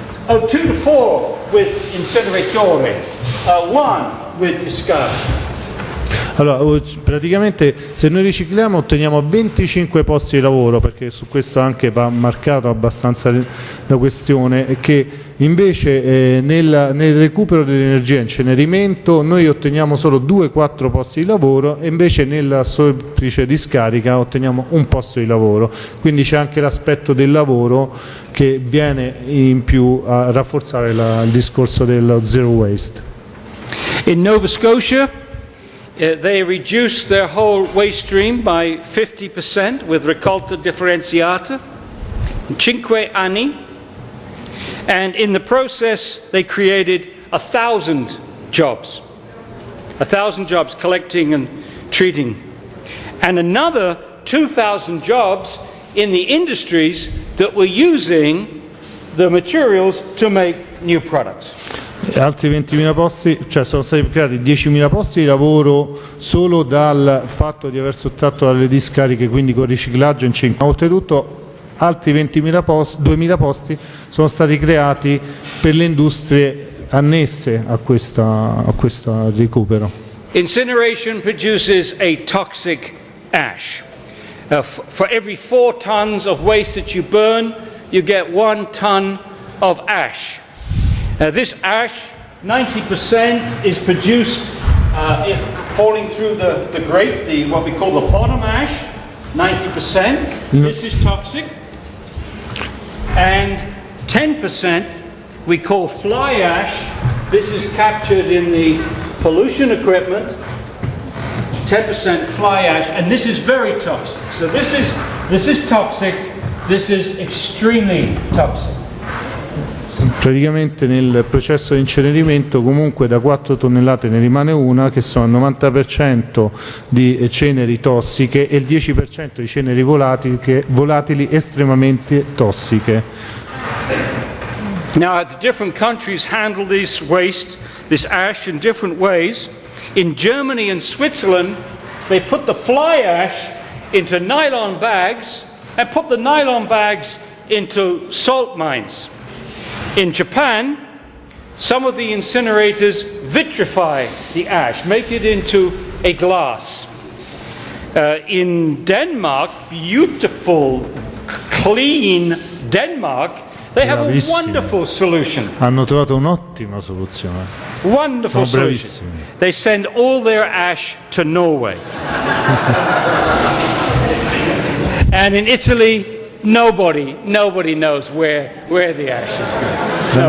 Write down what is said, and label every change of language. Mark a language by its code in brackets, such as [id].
[en] 2 to 4 with [it] inceneratori, [en] 1 with discard. [it] Allora, praticamente se noi ricicliamo otteniamo 25 posti di lavoro, perché su questo anche va marcato abbastanza la questione, che invece nel recupero dell'energia, incenerimento, noi otteniamo solo 2-4 posti di lavoro, e invece nella semplice discarica otteniamo un posto di lavoro. Quindi c'è anche l'aspetto del lavoro che viene in più a rafforzare il discorso del zero waste. [en] In Nova Scotia they reduced their whole waste stream by 50% with [it] raccolta differenziata in 5 anni, [en] and in the process they created 1,000 jobs. 1,000 jobs collecting and treating, and another 2,000 jobs in the industries that were using the materials to make new products. [it] Altri 20.000 posti, cioè sono stati creati 10.000 posti di lavoro solo dal fatto di aver sottratto dalle discariche, quindi con riciclaggio in 5. Oltretutto altri 2.000 posti sono stati creati per le industrie annesse a questo recupero. [en] Incineration produces a toxic ash. For every 4 tons of waste that you burn, you get 1 ton of ash. This ash, 90% is produced falling through the grate, what we call the bottom ash, 90%. This is toxic. And 10% we call fly ash. This is captured in the pollution equipment. 10% fly ash, and this is very toxic. So this is toxic. This is extremely toxic. [it] Praticamente nel processo di incenerimento comunque da 4 tonnellate ne rimane una, che sono il 90% di ceneri tossiche e il 10% di ceneri volatili estremamente tossiche. [en] Now, the different countries handle this waste, this ash, in different ways. In Germany and Switzerland, they put the fly ash into nylon bags and put the nylon bags into salt mines. In Japan, some of the incinerators vitrify the ash, make it into a glass. In Denmark, beautiful, clean Denmark, they have a wonderful solution. [it] Hanno trovato un'ottima soluzione. [en] Wonderful [it] Sono [en] solution. [it] bravissimi. [en] They send all their ash to Norway. And in Italy, nobody knows where the ash is going.